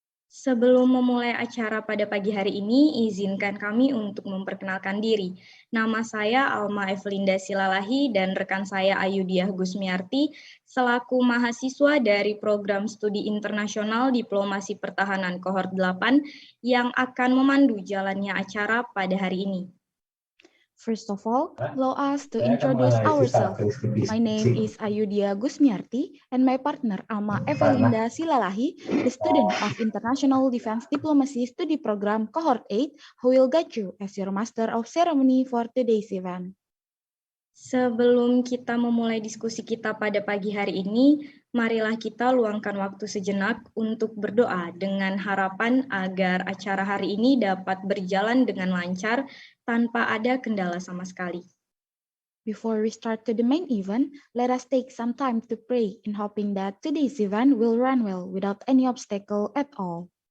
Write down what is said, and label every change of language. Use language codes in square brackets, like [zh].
[id] Sebelum memulai acara pada pagi hari ini, izinkan kami untuk memperkenalkan diri. Nama saya Alma Evelinda Silalahi dan rekan saya Ayudiah Gusmiarti, selaku mahasiswa dari Program Studi Internasional Diplomasi Pertahanan Kohort 8 yang akan memandu jalannya acara pada hari ini. [en] First of all, allow us to introduce ourselves. My name is Ayudia Gusmiarti and my partner Alma Evelinda Silalahi, the student of International Defense Diplomacy Study Program Cohort 8, who will guide you as your master of ceremony for today's event. [id] Sebelum kita memulai diskusi kita pada pagi hari ini, marilah kita luangkan waktu sejenak untuk berdoa dengan harapan agar acara hari ini dapat berjalan dengan lancar tanpa ada kendala sama sekali. [en] Before we start to the main event, let us take some time to pray in hoping that today's event will run well without any obstacle at all.